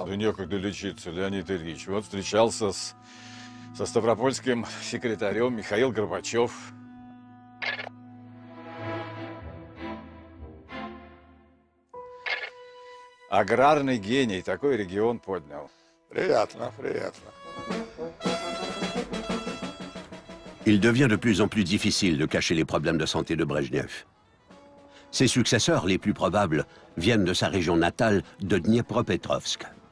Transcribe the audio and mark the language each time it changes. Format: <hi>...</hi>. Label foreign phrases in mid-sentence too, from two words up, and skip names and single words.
<ru>Да некогда лечиться, Леонид Ильич. Вот встречался со ставропольским секретарем Михаил Горбачев. Аграрный гений, такой регион поднял. Приятно, приятно.</ru> <fr>Il devient de plus en plus difficile de cacher les problèmes de santé de Brejnev. Ses successeurs les plus probables viennent de sa région natale de Dniepropetrovsk.</fr>